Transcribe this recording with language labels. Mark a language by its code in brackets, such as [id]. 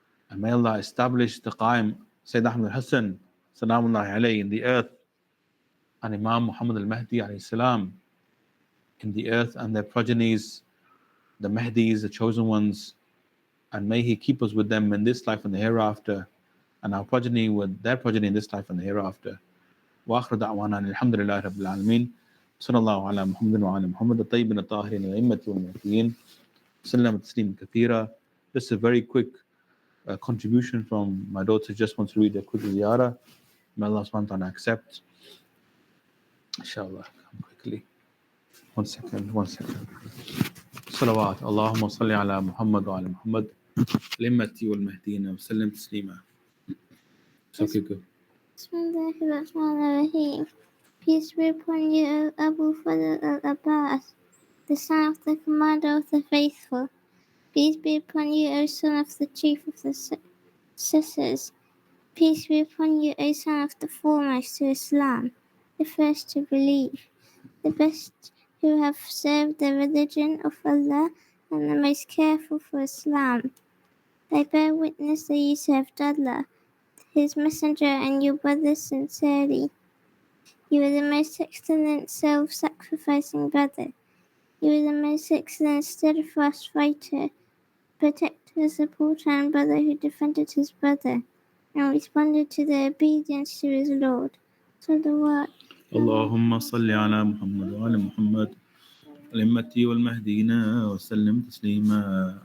[en] And may Allah establish the Qaim, Sayyid Ahmed Al-Hasan, Salamullahi alayhi, in the earth, and Imam Muhammad al-Mahdi alayhi salam in the earth, and their progenies, the Mahdis, the chosen ones. And may He keep us with them in this life and the hereafter, and our progeny with their progeny in this life and the hereafter. [ar] وآخر دعوانا الحمد لله رب العالمين. صلى الله على محمد وعلى محمد الطيبين الطاهرين الأئمة والمهديين سلم تسليما كثيرا. [en] This is a very quick contribution from my daughter. Just wants to read a quick ziyarah. May Allah subhanahu wa ta'ala accept. Inshallah, come quickly. One second. [ar] صلوات اللهم صل على محمد وعلى محمد الأئمة والمهديين وسلم تسليما. [en] Okay, good. Bismillahirrahmanirrahim. Peace be upon you, O Abu Fadl al-Abbas, the son of the commander of the faithful. Peace be upon you, O son of the chief of the successors. Peace be upon you, O son of the foremost to Islam, the first to believe, the best who have served the religion of Allah, and the most careful for Islam. I bear witness that you served Allah, His messenger, and your brothers sincerely. You are the most excellent self-sacrificing brother. You are the most excellent steadfast fighter, protector to the supporter and brother who defended his brother and responded to the obedience to his Lord. So the word [ar] اللهم صل على محمد وعلى محمد الأئمة والمهديين وسلم تسليما.